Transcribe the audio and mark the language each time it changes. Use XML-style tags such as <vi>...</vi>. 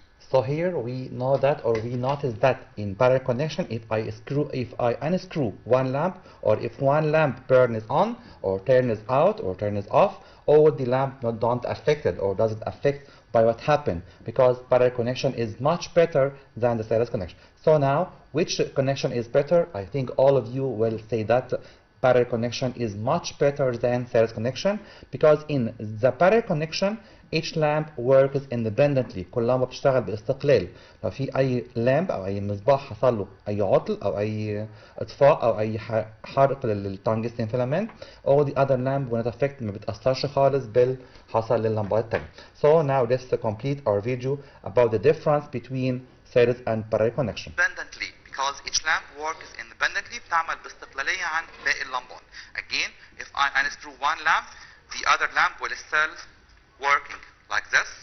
<en>So here we know that, or we notice that in parallel connection, if I unscrew one lamp, or if one lamp turns on or turns out or turns off, all the lamp don't affected or doesn't affect by what happened, because parallel connection is much better than the series connection. So now, which connection is better? I think all of you will say that parallel connection is much better than series connection, because in the parallel connection each lamp works independently.</en> <ar>كل لمبة بتشتغل باستقلال. لو في أي لامب أو أي مصباح حصل له أي عطل أو أي إطفاء أو أي حرق للتنجستين فيلامنت,</ar> <en>all the other lamp will not affect,</en> <ar>ما بتأثرش خالص بالحصل لللمبات التانية.</ar> <en>So now let's complete our video about the difference between series and parallel connection. Independently, because each lamp works independently,</en> <ar>بتعمل باستقلالية عن باقي اللمبات.</ar> <en>Again, if I unscrew one lamp, the other lamp will still working like this.</en>